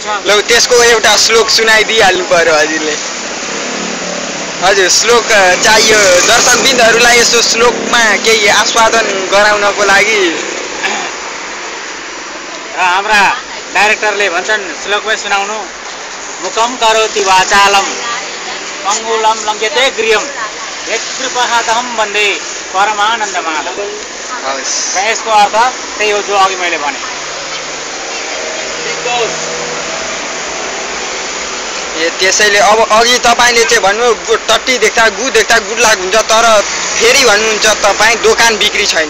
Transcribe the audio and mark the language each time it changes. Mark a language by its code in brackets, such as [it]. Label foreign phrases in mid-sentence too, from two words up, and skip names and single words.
[ne] ल त्यसको एउटा श्लोक सुनाइदिइहाल्नु पर्यो हजुरले। हजुर, श्लोक चाहियो दर्शकबिन्दहरूलाई। यसो श्लोकमा केही आस्वादन गराउनको लागि। र हाम्रा डाइरेक्टरले भन्छन् श्लोकमै सुनाउनु। [sa] मुखम करोति वाचालम अङ्गुलम लङ्घ्यते गृहम यत्कृपाहतहं वन्दे परमानन्द माधव। [ne] र यसको अर्थ त्यही हो जो अघि मैले भने। त्यसैले अब अघि तपाईँले चाहिँ भन्नुभयो टट्टी देख्दा गु देख्दा गुडलाक हुन्छ, तर फेरि भन्नुहुन्छ तपाईँ दोकान बिक्री छैन।